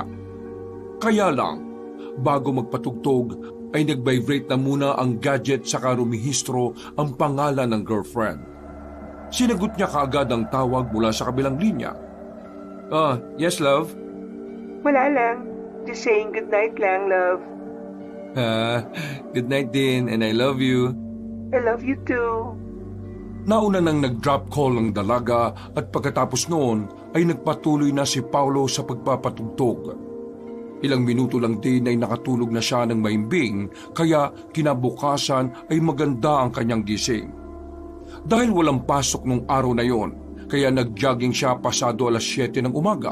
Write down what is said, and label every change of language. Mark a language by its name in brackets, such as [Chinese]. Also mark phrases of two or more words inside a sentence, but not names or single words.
[Filipino] Kaya lang, bago magpatugtog ay nag-vibrate na muna ang gadget saka rumihistro ang pangalan ng girlfriend. Sinagot niya kaagad ang tawag mula sa kabilang linya. [English] Yes love? [Filipino] Wala lang. [English] Just saying good night lang, love. Good night din and I love you. I love you too. [Filipino] Nauna nang nag- [English] drop call [Filipino] ang dalaga at pagkatapos noon ay nagpatuloy na si Paulo sa pagpapatugtog. Ilang minuto lang din ay nakatulog na siya ng maimbing kaya kinabukasan ay maganda ang kanyang gising. Dahil walang pasok nung araw na yon, kaya nag-jogging siya pasado 7:00 ng umaga.